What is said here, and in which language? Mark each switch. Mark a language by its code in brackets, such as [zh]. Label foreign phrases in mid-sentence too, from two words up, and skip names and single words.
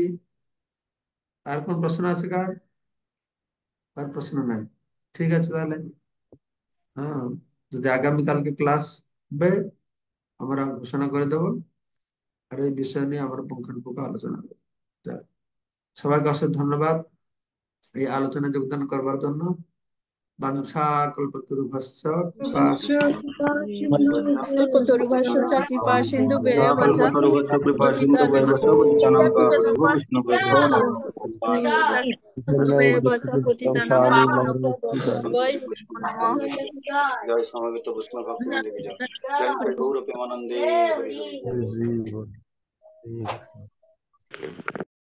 [bn] আর কোন প্রশ্ন আছে কার? আর প্রশ্ন নাই? ঠিক আছে তাহলে, হ্যাঁ, যদি আগামীকালকে ক্লাস হবে আমরা ঘোষণা করে দেবো, আর এই বিষয় নিয়ে আমরা পুঙ্খানুপুঙ্খ আলোচনা করবো। তা সবাইকে অশেষ ধন্যবাদ এই আলোচনায় যোগদান করবার জন্য। [sa] বাঞ্ছা কল্পতরুভ্যশ্চ কৃপা কল্পতরুভ্যশ্চ চ কৃপা সিন্ধুভ্যেব চ কল্পতরুভ্যশ্চ কৃপা সিন্ধুভ্যেব চ পতিতানাং পাবনেভ্যো বৈষ্ণবেভ্যো নমঃ। সিন্ধুভ্যেব চ পতিতানাং পাবনেভ্যো নমঃ। [bn] জয় সমবেত বৈষ্ণব ভক্তবৃন্দ কি জয়। জয় নিতাই গৌর প্রেমানন্দে হরি হরি।